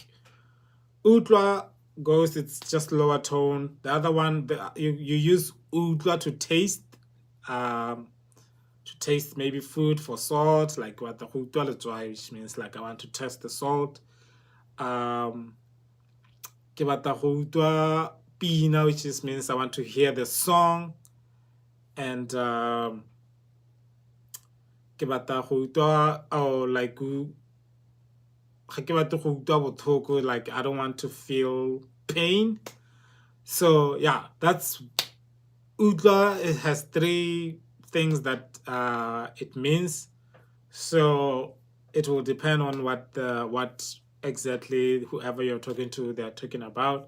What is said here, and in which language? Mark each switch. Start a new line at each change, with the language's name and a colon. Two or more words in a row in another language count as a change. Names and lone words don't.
English: Udwa goes, it's just lower tone. The other one, you use udwa to taste maybe food for salt, like what the
Tswana: udwa letswai,
English: which means like I want to test the salt.
Tswana: Ke batla go utlwa pina,
English: which just means I want to hear the song.
Tswana: And ke batla go utlwa,
English: or like
Tswana: ga ke batle go utlwa botlhoko,
English: like I don't want to feel pain. So yeah, that's udla. It has three things that it means. So it will depend on what exactly whoever you're talking to they're talking about.